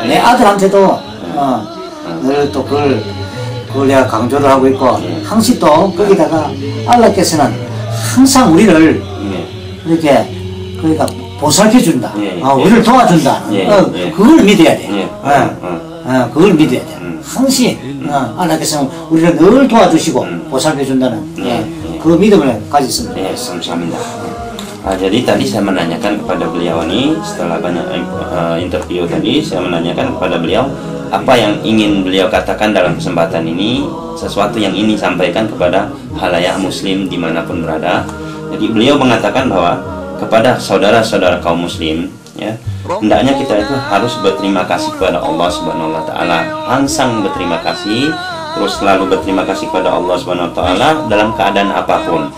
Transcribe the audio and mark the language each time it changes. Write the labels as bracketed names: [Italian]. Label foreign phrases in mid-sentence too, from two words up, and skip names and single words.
[Korean] 내 아들한테도 늘 또 그걸 내가 강조를 하고 있고 항상 또 거기다가 알라께서는 항상 우리를 이렇게 그러니까 보살펴 준다. 우리를 도와준다. 그걸 믿어야 돼. 그걸 믿어야 돼. 항상 하나님께서 우리를 늘 도와주시고 보살펴 준다는 그 믿음을 가졌습니다. 감사합니다. [Indonesian] Jadi tadi saya menanyakan kepada beliau ini setelah banyak interview tadi, saya menanyakan kepada beliau apa yang ingin beliau katakan dalam kesempatan ini, sesuatu yang ingin sampaikan kepada halayak muslim dimanapun berada. Jadi beliau mengatakan bahwa kepada saudara-saudara kaum muslim, ya, hendaknya kita itu harus berterima kasih kepada [Arabic] الله سبحانه وتعالى, [Indonesian] langsung berterima kasih, terus selalu berterima kasih kepada [Arabic] الله سبحانه وتعالى [Indonesian] dalam keadaan apapun.